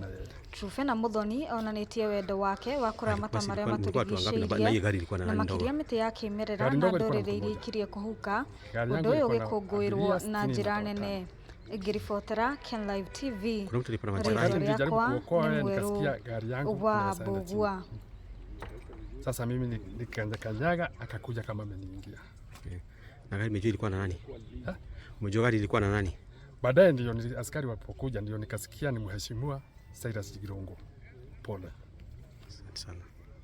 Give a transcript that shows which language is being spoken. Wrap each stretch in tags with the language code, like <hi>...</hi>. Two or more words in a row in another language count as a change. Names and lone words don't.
<ki>Trufena Muthoni onanitie wendo wake wa kuramata maria maturigicĩirie na makiria miti ya kimerera na ndorere iria ikirie kuhuka. Undu uyu gikungwirwo na njira nene. Ngiribotera KenLive TV, rĩtwa rĩakwa nĩ Mwerũ wa Mbugua.</ki> <sw>Sasa mimi nikanyaga akakuja kama ameniingia. Na gari mejua ilikuwa na nani? Mejua gari ilikuwa na nani? Baadaye ndio askari walipokuja ndio nikasikia ni mheshimiwa Cyrus Girongo. Pole. Asante sana.</sw>